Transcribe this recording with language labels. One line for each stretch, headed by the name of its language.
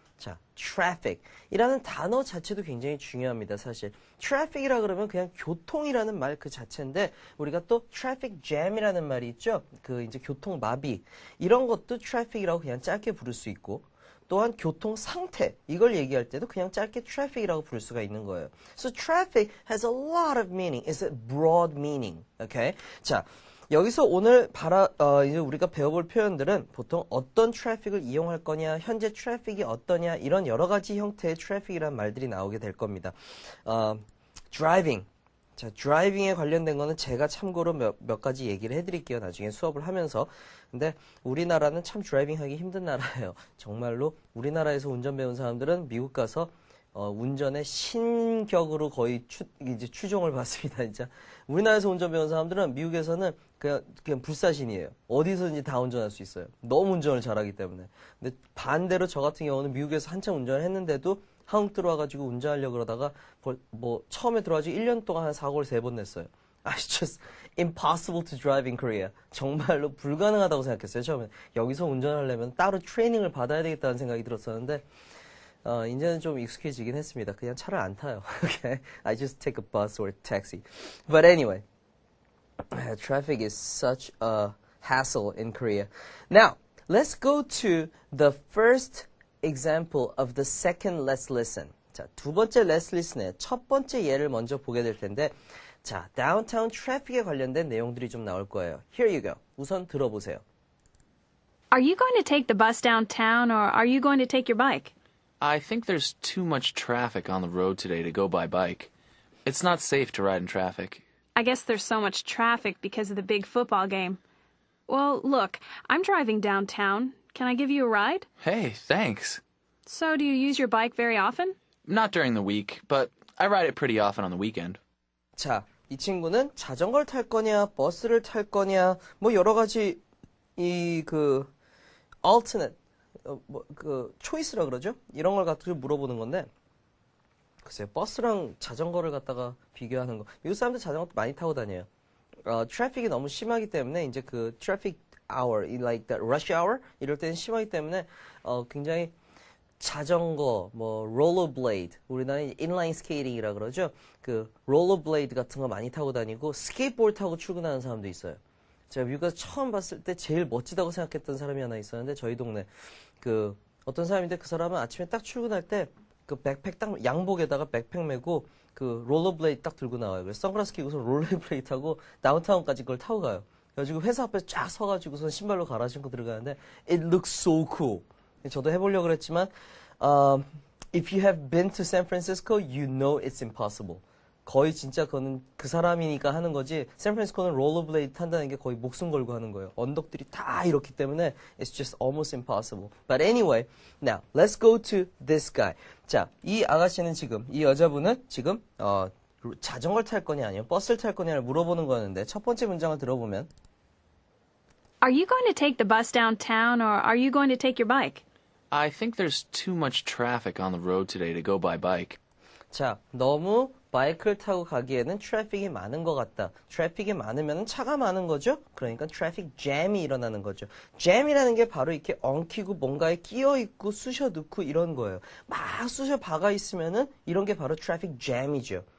Korean: 자, traffic이라는 단어 자체도 굉장히 중요합니다, 사실. traffic이라 그러면 그냥 교통이라는 말 그 자체인데, 우리가 또 traffic jam이라는 말이 있죠? 그 이제 교통 마비. 이런 것도 traffic이라고 그냥 짧게 부를 수 있고, 또한 교통 상태, 이걸 얘기할 때도 그냥 짧게 traffic이라고 부를 수가 있는 거예요.
English: So traffic has a lot of meaning. It's a broad meaning. Okay?
Korean: 자, 여기서 오늘 이제 우리가 배워볼 표현들은 보통 어떤 트래픽을 이용할 거냐, 현재 트래픽이 어떠냐, 이런 여러 가지 형태의 트래픽이라는 말들이 나오게 될 겁니다.
English: driving.
Korean: 자, driving에 관련된 거는 제가 참고로 몇 가지 얘기를 해드릴게요. 나중에 수업을 하면서. 근데 우리나라는 참 드라이빙 하기 힘든 나라예요. 정말로 우리나라에서 운전 배운 사람들은 미국 가서 운전의 신격으로 거의 이제 추종을 받습니다, 진짜. 우리나라에서 운전 배운 사람들은 미국에서는 그냥 불사신이에요. 어디서든지 다 운전할 수 있어요. 너무 운전을 잘하기 때문에. 근데 반대로 저 같은 경우는 미국에서 한참 운전을 했는데도 한국 들어와가지고 운전하려고 그러다가 뭐 처음에 들어와가지고 1년 동안 한 사고를 3번 냈어요.
English: It's just impossible to drive in Korea.
Korean: 정말로 불가능하다고 생각했어요, 처음에. 여기서 운전하려면 따로 트레이닝을 받아야 되겠다는 생각이 들었었는데, 이제는 좀 익숙해지긴 했습니다. 그냥 차를 안 타요. Okay?
English: I just take a bus or a taxi. But anyway, traffic is such a hassle in Korea. Now, let's go to the first example of the second let's listen.
Korean: 자, 두 번째 let's listen의 첫 번째 예를 먼저 보게 될 텐데, 자, downtown traffic에 관련된 내용들이 좀 나올 거예요.
English: Here you go.
Korean: 우선 들어보세요.
English: Are you going to take the bus downtown or are you going to take your bike? I think there's too much traffic on the road today to go by bike. It's not safe to ride in traffic. I guess there's so much traffic because of the big football game. Well, look, I'm driving downtown. Can I give you a ride? Hey, thanks. So, do you use your bike very often? Not during the week, but I ride it pretty often on the weekend.
Korean: 자, 이 친구는 자전거를 탈 거냐, 버스를 탈 거냐, 뭐 여러 가지 alternate, 초이스라 그러죠? 이런 걸 갖고 물어보는 건데, 글쎄요, 버스랑 자전거를 갖다가 비교하는 거. 미국 사람들 자전거도 많이 타고 다녀요. 트래픽이 너무 심하기 때문에, 이제 그 트래픽 hour,
English: like the rush hour?
Korean: 이럴 때는 심하기 때문에, 굉장히 자전거, 뭐, 롤러블레이드. 우리나라는 인라인 스케이팅이라 그러죠? 그, 롤러블레이드 같은 거 많이 타고 다니고, 스케이트보드 타고 출근하는 사람도 있어요. 제가 미국에서 처음 봤을 때 제일 멋지다고 생각했던 사람이 하나 있었는데, 저희 동네. 어떤 사람인데 그 사람은 아침에 딱 출근할 때, 그 백팩 딱, 양복에다가 백팩 메고, 그 롤러블레이드 딱 들고 나와요. 그래서 선글라스 끼고서 롤러블레이드 타고, 다운타운까지 그걸 타고 가요. 그래가지고 회사 앞에 쫙 서가지고서 신발로 갈아 신고 들어가는데,
English: it looks so cool.
Korean: 저도 해보려고 그랬지만,
English: if you have been to San Francisco, you know it's impossible.
Korean: 거의 진짜 그거는 그 사람이니까 하는 거지, 샌프란시스코는 롤러블레이드 탄다는 게 거의 목숨 걸고 하는 거예요. 언덕들이 다 이렇기 때문에
English: it's just almost impossible. But anyway, now let's go to this guy.
Korean: 자, 이 아가씨는 지금, 이 여자분은 지금 자전거를 탈 거냐 아니면 버스를 탈 거냐를 물어보는 거였는데, 첫 번째 문장을 들어보면
English: Are you going to take the bus downtown or are you going to take your bike? I think there's too much traffic on the road today to go by bike.
Korean: 자, 너무 바이크를 타고 가기에는 트래픽이 많은 것 같다. 트래픽이 많으면 차가 많은 거죠? 그러니까 트래픽 잼이 일어나는 거죠. 잼이라는 게 바로 이렇게 엉키고 뭔가에 끼어 있고 쑤셔 넣고 이런 거예요. 막 쑤셔 박아 있으면은 이런 게 바로 트래픽 잼이죠.